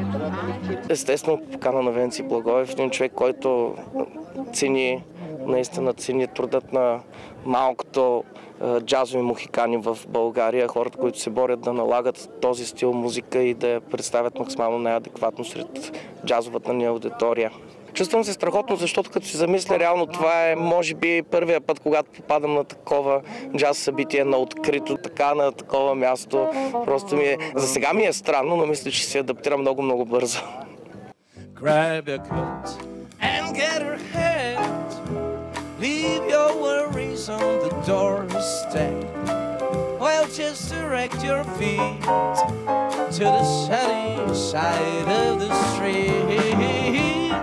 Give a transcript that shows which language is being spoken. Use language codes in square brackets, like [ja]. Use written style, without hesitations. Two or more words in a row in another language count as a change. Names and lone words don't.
[bg] Естествено, покана на Венци Благоев, един човек, който наистина цени трудът на малкото джазови мухикани в България, хората, които се борят да налагат този стил музика и да я представят максимално най-адекватно сред джазовата ни аудитория. Чувствам се страхотно, защото като си замисля, реално това е, може би, първия път, когато попадам на такова джаз събитие на открито, така на такова място. Просто за сега ми е странно, но мисля, че се адаптира много бързо. [en] Grab your coat and get her hand. Leave your worries on the doorstep. Well, just direct your feet to the sunny side of the street.